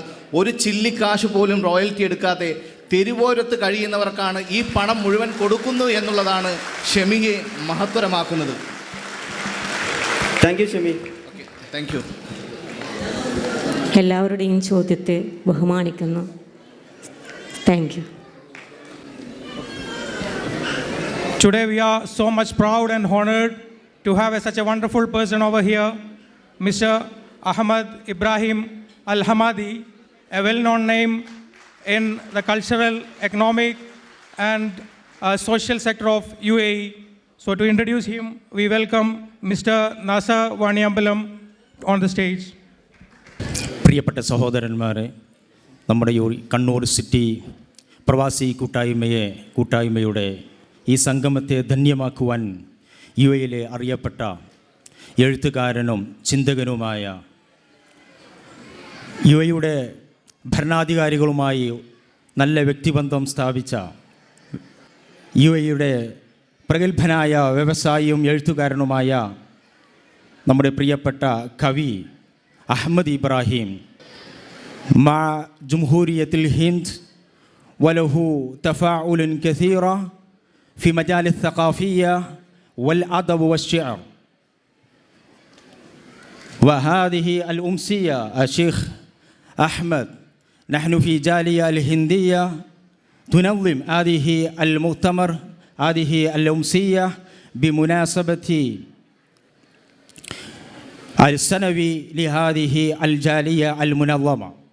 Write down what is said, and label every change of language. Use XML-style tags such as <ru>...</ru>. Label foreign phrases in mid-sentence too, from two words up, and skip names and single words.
<ml>ഒരു ചില്ലിക്കാശ് പോലും റോയൽറ്റി എടുക്കാതെ തെരുവോരത്ത് കഴിയുന്നവർക്കാണ് ഈ പണം മുഴുവൻ കൊടുക്കുന്നു എന്നുള്ളതാണ് ഷെമിയെ മഹത്തരമാക്കുന്നത്.</ml> <en>thank you Shemi. okay, thank you.</en> <ml>എല്ലാവരുടെയും ചോദ്യത്തെ ബഹുമാനിക്കുന്നു.</ml> <en>thank you. Today we are so much proud and honored to have such a wonderful person over here, Mr. Ahmad Ibrahim Al-Hamadi, a well-known name in the cultural, economic and social sector of UAE. So to introduce him, we welcome Mr. Nasser Vaniyambalam on the stage.</en> <ml>പ്രിയപ്പെട്ട സഹോദരന്മാരെ, നമ്മുടെ കണ്ണൂർ സിറ്റി പ്രവാസി കൂട്ടായ്മയുടെ ഈ സംഗമത്തെ ധന്യമാക്കുവാൻ UAEയിലെ അറിയപ്പെട്ട എഴുത്തുകാരനും ചിന്തകനുമായ UAEയുടെ ഭരണാധികാരികളുമായി നല്ല വ്യക്തിബന്ധം സ്ഥാപിച്ച UAEയുടെ പ്രഗത്ഭനായ വ്യവസായിയും എഴുത്തുകാരനുമായ നമ്മുടെ പ്രിയപ്പെട്ട കവി അഹമ്മദ് ഇബ്രാഹിം</ml> <ar>مع جمهورية الهند وله تفاعل كثير في مجال الثقافية والأدب والشعر. وهذه الأمسية الشيخ أحمد، نحن في جالية الهندية تنظم هذه المؤتمر، هذه الأمسية بمناسبة السنوي لهذه الجالية المنظمة.</ar>